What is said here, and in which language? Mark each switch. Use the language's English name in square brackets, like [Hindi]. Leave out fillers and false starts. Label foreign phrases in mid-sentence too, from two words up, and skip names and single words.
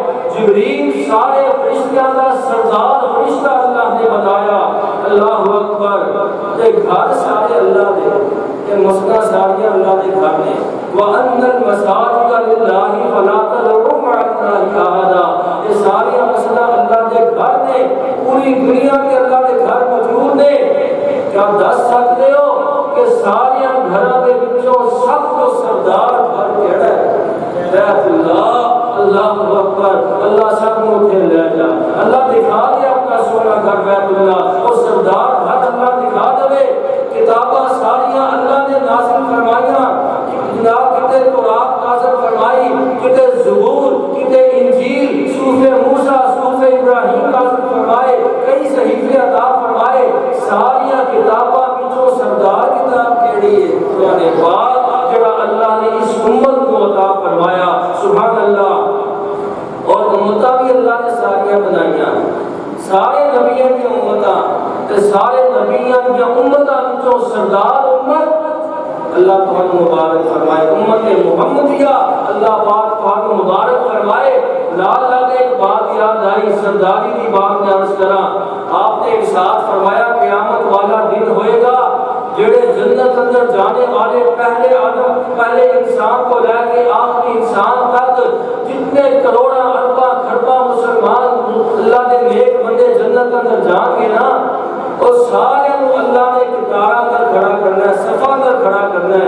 [Urdu] جبریل سارے فرشتوں کا سردار فرشتہ اللہ نے بنایا۔ [Arabic] اللہ اکبر۔ [Punjabi] تے گھر سارے اللہ دے، یہ مسجد ساری اللہ دے گھر نے۔ [Arabic] وَأَنَّ الْمَسَاجِدَ لِلَّهِ فَلَا تَدْعُوا مَعَ اللَّهِ أَحَدًا، [Punjabi] یہ ساری مسجد اللہ دے گھر نے، پوری دنیا کے اللہ دے گھر موجود نے۔ کیا دس سکتے ہو کہ سارے گھراں دے وچوں سب تو سردار گھر کیڑا ہے؟ [Arabic] بیت اللہ۔ اللہ اکبر۔ [Punjabi] اللہ سب کو اٹھے لے جا، اللہ دکھا دے اپنا سونا گھر بیت اللہ، اور سردار گھر اللہ دکھا دے۔ کتاباں ساریاں اللہ نے نازل فرمائیاں، جناب کتے تورات نازل فرمائی، کتے زبور، کتے انجیل، صحف موسیٰ، صحف ابراہیم نازل فرمائے، کئی صحیفے عطا فرمائے، ساریاں کتاباں وچوں سردار کتاب کیڑی ہے؟ قرآن پاک، جڑا اللہ نے اس امت کو عطا فرمایا۔ [Arabic] سبحان اللہ۔ [Punjabi] اور امتاں بھی اللہ نے ساریاں بنائیاں، سارے نبیوں کی امتاں، تے سارے نبیوں کی امتاں وچوں سردار امت اللہ تمہیں مبارک فرمائے۔ [Urdu] امت محمدیہ اللہ پاک تمہیں مبارک فرمائے۔ [Punjabi] لال لال ایک بات یاد آئی، سرداری کی بات میں عرض کرا، آپ نے ارشاد فرمایا قیامت والا دن ہوئے گا، جڑے جنت اندر جانے والے پہلے آدم، پہلے انسان کو لے کے آخری انسان تک جتنے کروڑا اربا کھربا مسلمان اللہ کے نیک بندے جنت اندر جان گے نا، اور سارے اللہ نے کتارا کر کھڑا کرنا ہے، صفا کر کھڑا کرنا ہے۔